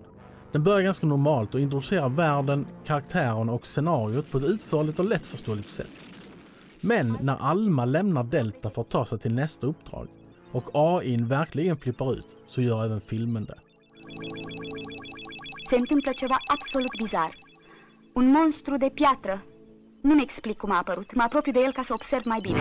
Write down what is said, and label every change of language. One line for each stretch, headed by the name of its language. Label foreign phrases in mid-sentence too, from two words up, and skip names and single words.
Swedish: Den börjar ganska normalt och introducerar världen, karaktärerna och scenariot på ett utförligt och lättförståeligt sätt. Men när Alma lämnar Delta för att ta sig till nästa uppdrag och AI:n verkligen flippar ut så gör även filmen det.
Romanian: Se întâmplă ceva absolut bizar. Un monstru de piatră. Nu-mi explic cum a apărut. Mă apropiu de el ca să observ mai bine.